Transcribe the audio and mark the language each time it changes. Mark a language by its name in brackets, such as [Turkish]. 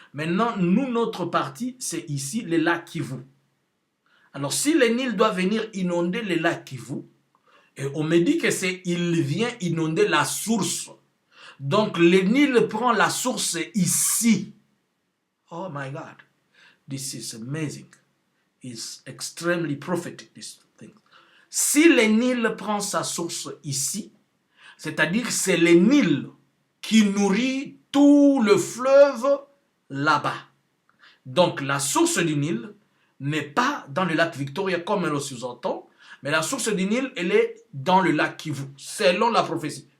[French] Maintenant, nous, notre partie, c'est ici, le lac Kivu. Alors, si le Nil doit venir inonder le lac Kivu, et on me dit que il vient inonder la source. Donc, le Nil prend la source ici. [English] Oh my God, this is amazing. It's extremely prophetic, this thing. [French] Si le Nil prend sa source ici, c'est-à-dire que c'est le Nil qui nourrit tout le fleuve là-bas. Donc la source du Nil n'est pas dans le lac Victoria comme elle le sous-entend, mais la source du Nil, elle est dans le lac Kivu, selon la prophétie.